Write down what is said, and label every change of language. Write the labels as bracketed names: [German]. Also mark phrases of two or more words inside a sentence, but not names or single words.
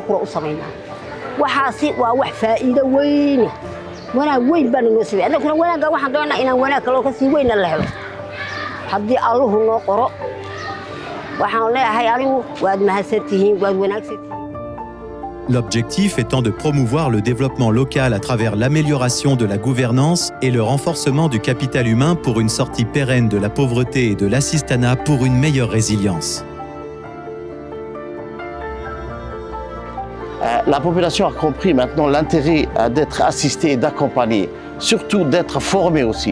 [Somali] kula u sameeynaa waxaasi waa wax faa'iido weyn wanaag weyn baan noo sameeyay anaguna wanaaga waxaan doonaa inaan wanaag kale ka sii weyn la helo haddii Allahu noo qoro waxaan leeyahay anigu waad mahadsantihiin waad wanaagsantihiin. [French] L'objectif étant de promouvoir le développement local à travers l'amélioration de la gouvernance et le renforcement du capital humain pour une sortie pérenne de la pauvreté et de l'assistanat pour une meilleure résilience. La population a compris maintenant l'intérêt d'être assistée et d'accompagner, surtout d'être formée aussi.